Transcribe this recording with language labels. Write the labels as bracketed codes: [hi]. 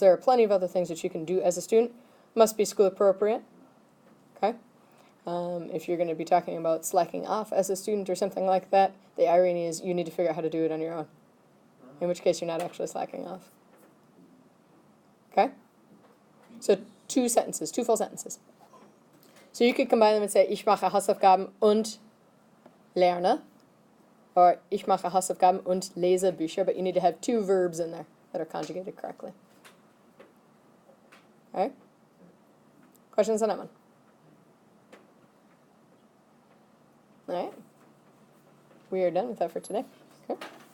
[en] There are plenty of other things that you can do as a student. Must be school appropriate. Okay. If you're going to be talking about slacking off as a student or something like that, the irony is you need to figure out how to do it on your own. In which case you're not actually slacking off. Okay? So two sentences, two full sentences. So you could combine them and say, [de] ich mache Hausaufgaben und lerne. Or ich mache Hausaufgaben und lese Bücher. [en] But you need to have two verbs in there that are conjugated correctly. Alright? Questions on that one? Alright. We are done with that for today. Okay.